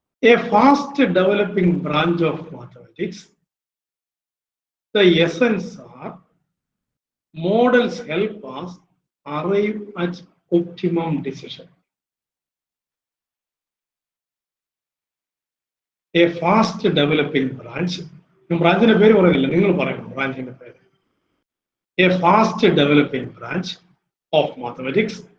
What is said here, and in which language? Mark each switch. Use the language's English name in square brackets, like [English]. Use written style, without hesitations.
[English] A fast developing branch of mathematics, the essence are models help us arrive at optimum decision. A fast developing branch, [Malayalam] ബ്രാഞ്ചിന്റെ പേര് പറയുന്നില്ല, നിങ്ങൾ പറയണം ബ്രാഞ്ചിന്റെ പേര്. [English] A fast developing branch of mathematics.